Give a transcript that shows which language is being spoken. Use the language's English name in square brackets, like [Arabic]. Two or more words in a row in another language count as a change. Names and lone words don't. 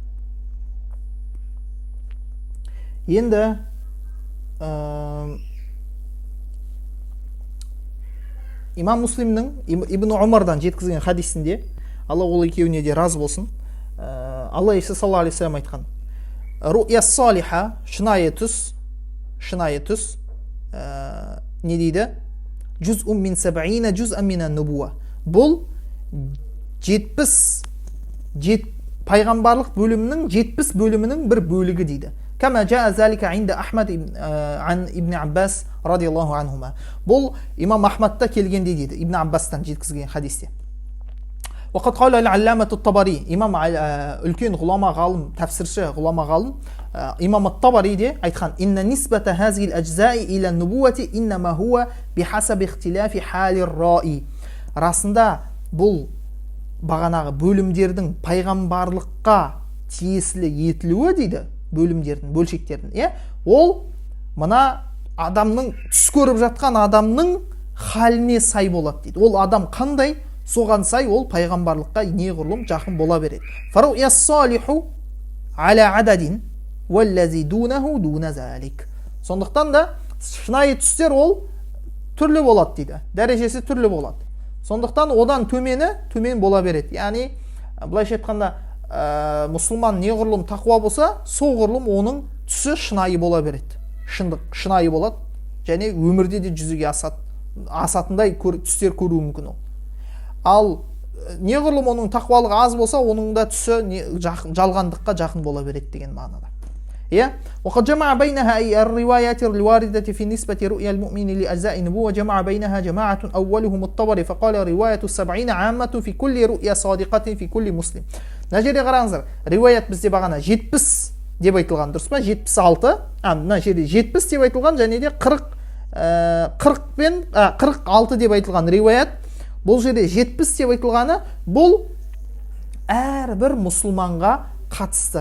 [Kazakh] Енді имам Муслимнің Ибн Умардан жеткізген хадисінде, Алла ол екеуіне де разы болсын, Алла Иса [Arabic] صلى الله عليه وسلم [Kazakh] айтқан: [Arabic] "رؤيا صالحة", [Kazakh] шынайы түс не дейді? [Arabic] "جزء من سبعين جزءا من النبوة". [Kazakh] Бұл 70 пайғамбарлық бөлімінің 70 бөлімінің бір бөлігі дейді. [Arabic] كما جاء ذلك عند أحمد ابن عباس رضي الله عنهما. [Kazakh] Бұл имам Ахмадта келгенде дейді, Ибн Аббастан жеткізген хадисте. [Arabic] وقد قال العلامة الطبري, [Kazakh] имам үлкен ғұлама ғалым, тәфсірші ғұлама ғалым имам ат-Табари де айтқан: [Arabic] "إن نسبة هذه الأجزاء إلى النبوة إنما هو بحسب اختلاف حال الرائي". [Kazakh] Расында бұл бағанағы бөлімдердің пайғамбарлыққа тиесілі етілуі дейді, бөлімдердің, бөлшектердің, ол мына адамның, түс көріп жатқан адамның халіне сай болады дейді. Ол адам қандай, соған сай ол пайғамбарлыққа неғұрлым жақын бола береді. [Arabic] فالرؤيا الصالحة على أعداد والذي دونه دون ذلك. [Kazakh] Сондықтан да шынайы түстер ол түрлі болады дейді, дәрежесі түрлі болады. Сондықтан одан төмен бола береді. Яғни былайша айтқанда мұсылман неғұрлым тақуа болса, соғұрлым оның түсі шынайы бола береді. Шынайы болады, және өмірде де жүзеге асатындай түстер көруі мүмкін ол. Ал неғұрлым оның тақуалығы аз болса, оның да түсі жалғандыққа жақын бола береді деген мағынада. [Arabic] وقد جمع بينها أي الروايات الواردة في نسبة رؤيا المؤمن لأجزاء النبوة، جمع بينها جماعة أولهم الطبري فقال رواية 70 عامة في كل رؤيا صادقة في كل مسلم. [Kazakh] Нәжере қараңыздар, риуаят бізде бағана 70 деп айтылған, дұрыс па? 76, мына жерде 70 деп айтылған, және де 46 деп айтылған риуаят. бұл жерде 70 деп айтылғаны, бұл әрбір мұсылманға қатысты.